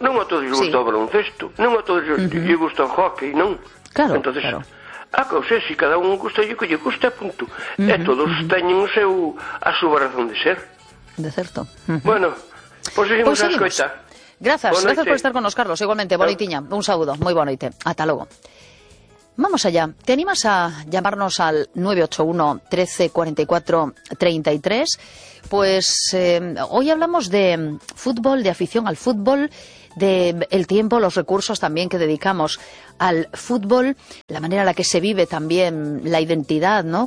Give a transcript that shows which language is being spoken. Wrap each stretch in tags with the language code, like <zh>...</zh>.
<gl>Non a todos lle gusta o baloncesto. Non a todos lle gusta o hockey, non? Claro. Entonces, Ah, que sei, se cada un gusta, yo que lle gusta, punto. Uh-huh, e todos uh-huh. teñen o seu, a súa razón de ser. De certo. Uh-huh. Bueno, pois pues seguimos pues a escoita. Grazas, grazas por estar con nos, Carlos. Igualmente, bonitinha. Un saúdo, moi bonite. Ata logo.</gl> <es>Vamos allá. ¿Te animas a llamarnos al 981 13 44 33? Pues hoy hablamos de fútbol, de afición al fútbol, de el tiempo, los recursos también que dedicamos al fútbol, la manera en la que se vive también la identidad, ¿no?</es>